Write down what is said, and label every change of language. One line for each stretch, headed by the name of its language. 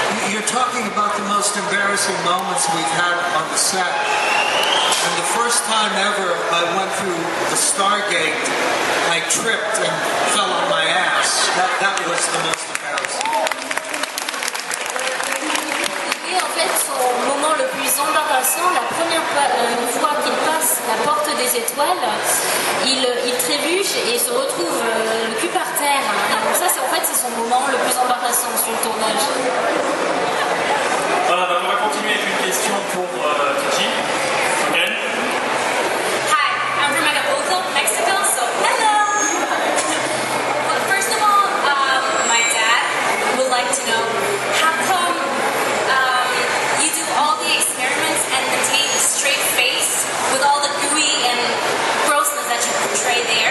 English: You're talking about the most embarrassing moments we've had on the set. And the first time ever I went through the Stargate, I tripped and fell on my ass. That was the most embarrassing.
French: Et en fait, son moment le plus embarrassant, la première fois qu'il passe la porte des étoiles, il trébuche et se retrouve le cul par terre. Et donc ça, c'est son moment le plus embarrassant sur le tournage. Voilà, donc on va continuer avec une question pour Kiki.
English: Again. Hi, I'm from Acapulco, Mexico, so hello! Well, first of all, my dad would like to know how come you do all the experiments and maintain a straight face with all the gooey and grossness that you portray there.